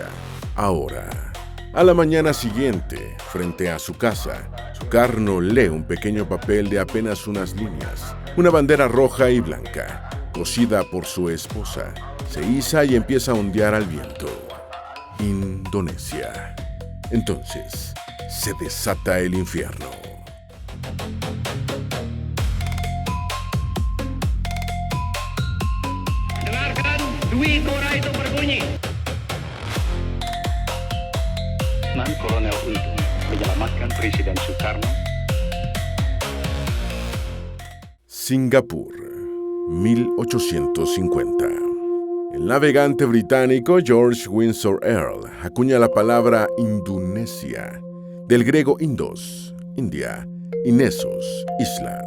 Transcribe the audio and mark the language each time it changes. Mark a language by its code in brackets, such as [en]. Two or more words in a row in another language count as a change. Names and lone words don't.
[es] Ahora, a la mañana siguiente, frente a su casa, Sukarno lee un pequeño papel de apenas unas líneas, una bandera roja y blanca, cosida por su esposa. Se iza y empieza a ondear al viento. Indonesia. Entonces, se desata el infierno. [id] Dengarkan, Dwi Kora itu berbunyi. Kolonel Untung menyelamatkan Presiden Sukarno. [es] Singapur, 1850. El navegante británico George Windsor Earl acuña la palabra Indonesia, del griego indos, India, y nesos, islas.